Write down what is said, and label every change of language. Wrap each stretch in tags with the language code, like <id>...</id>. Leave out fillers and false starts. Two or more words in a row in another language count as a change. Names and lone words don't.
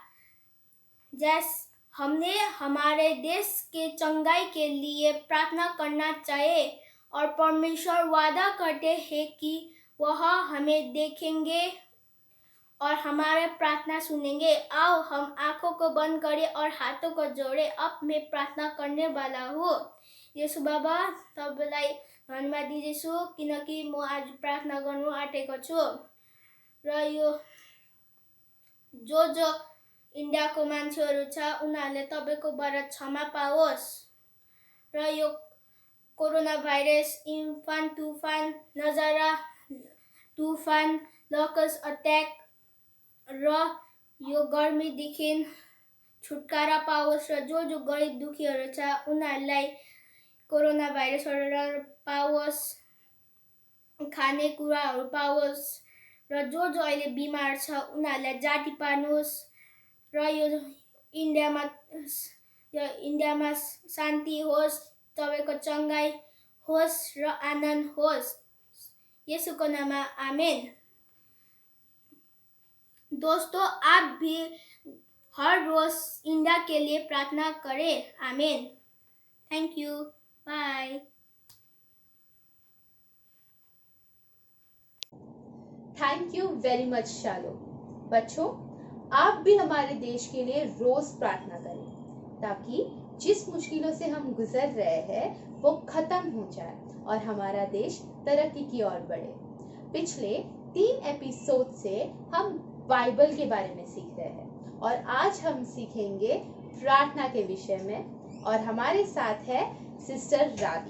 <hi>हमने हमारे देश के चंगाई के लिए प्रार्थना करना चाहिए और परमेश्वर वादा करते हैं कि वह हमें देखेंगे और हमारे प्रार्थना सुनेंगे। आओ हम आंखों को बंद करें और हाथों को जोड़ें। अब मैं प्रार्थना करने वाला हूँ।</hi> <ne>येशू बाबा, तपाईलाई धन्यवाद दिँदैछु किनकि म आज प्रार्थना गर्नु आँटेको छु र यो जो इन्डियाको मान्छेहरू छ उनीहरूले तपाईकोबाट क्षमा पाओस् र यो कोरोना भाइरस, इम्फान तूफान, नजारा तूफान,</ne> <en>locust attack</en> <ne>र यो गर्मीदेखि छुटकारा पाओस् र जो गरिब दुखीहरू छ उनीहरूलाई कोरोना भाइरसहरू पाओस्, खाने कुराहरू पाओस् र जो अहिले बिमार छ उनीहरूलाई जाती पार्नुहोस् र यो इन्डियामा शान्ति होस्, तपाईको चंगाई होस् र आनन्द होस्। येशूको नाममा आमेन।</ne> <hi>दोस्तों, आप भी हर रोज इंडिया के लिए प्रार्थना करें।</hi> <en>Amen. Thank you. Bye. Thank you very much Shalo.</en> <hi>बच्चों, आप भी हमारे देश के लिए रोज प्रार्थना करें ताकि जिस मुश्किलों से हम गुजर रहे हैं वो खत्म हो जाए और हमारा देश तरक्की की ओर बढ़े। पिछले 3 एपिसोड से हम बाइबल के बारे में सीख रहे हैं और आज हम सीखेंगे प्रार्थना के विषय में और हमारे साथ है सिस्टर रानी।</hi>